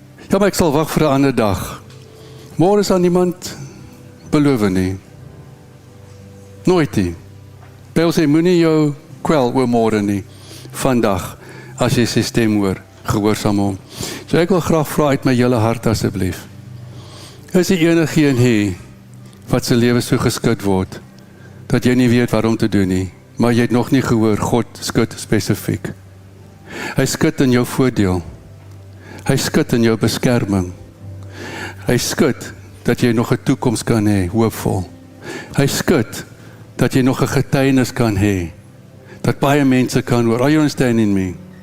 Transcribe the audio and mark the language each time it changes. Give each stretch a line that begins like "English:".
Afrikaans: Ja, maar ek sal wag vir 'n ander dag. Môre is aan niemand beloof nie. Nooit nie. Paul sê, moenie jou kwel oor môre nie. Vandag, as jy sy stem hoor, gehoorsaam hom. So ek wil graag vra uit my hele hart asseblief. Is die enigeen hier wat sy lewe so geskud word, dat jy nie weet waarom te doen nie, maar jy het nog nie gehoor, God skud spesifiek. Hy skud in jou voordeel. Hy skud in jou beskerming. Hy skud dat jy nog 'n toekoms kan hê, hoopvol. Hy skud dat jy nog 'n getuienis kan hê, dat baie mense kan hoor,
English: are you understanding me?